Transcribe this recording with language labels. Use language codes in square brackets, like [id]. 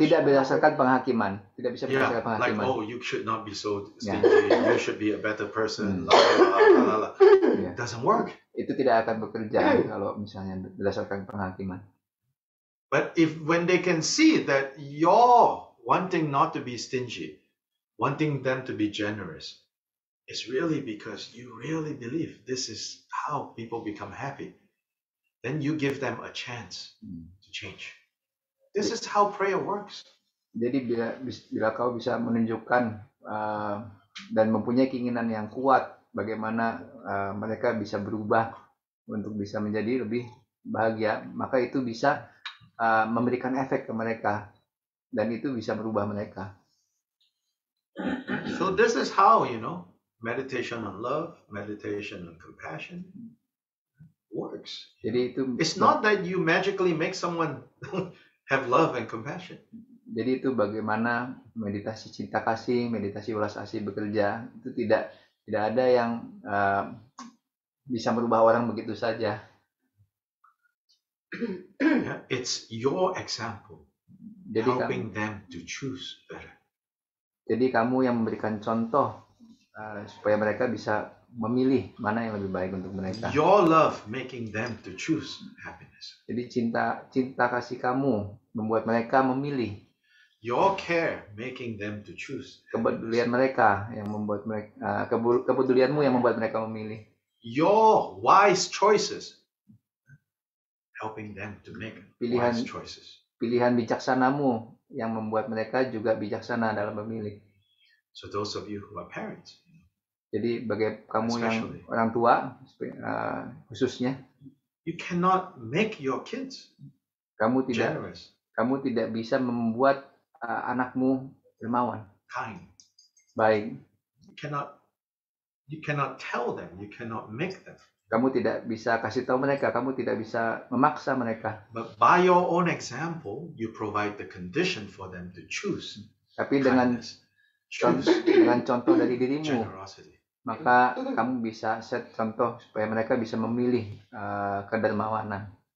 [id] tidak berdasarkan penghakiman, tidak bisa [en] Yeah, [id] berdasarkan [en] like, [id] penghakiman. [en] you should not be so Yeah. stingy, you should be a better person, la, la, la, la, la. Yeah. It doesn't work. [id] Itu tidak akan bekerja kalau misalnya berdasarkan penghakiman. [en] But when they can see that you're wanting not to be stingy, wanting them to be generous, it's really because you really believe this is how people become happy. Then you give them a chance to change. This is how prayer works. [id] Jadi bila kau bisa menunjukkan dan mempunyai keinginan yang kuat, bagaimana mereka bisa berubah untuk bisa menjadi lebih bahagia, maka itu bisa memberikan efek ke mereka dan itu bisa merubah mereka. [en] So this is how, meditation on love, meditation on compassion works. [id] Jadi itu [en] It's not that you magically make someone have love and compassion. [id] Jadi itu bagaimana meditasi cinta kasih, meditasi welas asih bekerja. Itu tidak ada yang bisa merubah orang begitu saja. [en] Yeah, it's your example [id] Jadi [en] helping them to choose better. [id] Jadi kamu yang memberikan contoh supaya mereka bisa memilih mana yang lebih baik untuk mereka. [en] Your love making them to choose happiness. [id] Jadi cinta kasih kamu membuat mereka memilih. [en] Your care making them to choose. [id] Kepedulian mereka yang membuat mereka kepedulianmu yang membuat mereka memilih. [en] Your wise choices helping them to make wise choices. [id] Pilihan bijaksanamu yang membuat mereka juga bijaksana dalam memilih. [en] So those of you who are parents, [id] Jadi bagi kamu yang [en] Especially. [id] orang tua khususnya, [en] you cannot make your kids [id] kamu [en] generous, [id] tidak bisa membuat anakmu dermawan, [en] kind. [id] baik. [en] You cannot tell them, you cannot make them. [id] Kamu tidak bisa kasih tahu mereka, kamu tidak bisa memaksa mereka. [en] But by your own example, you provide the condition for them to choose [id] Tapi dengan [en] kindness, choose [id] contoh dari dirimu, [en] generosity. [id] maka kamu bisa set contoh supaya mereka bisa memilih kedermawanan.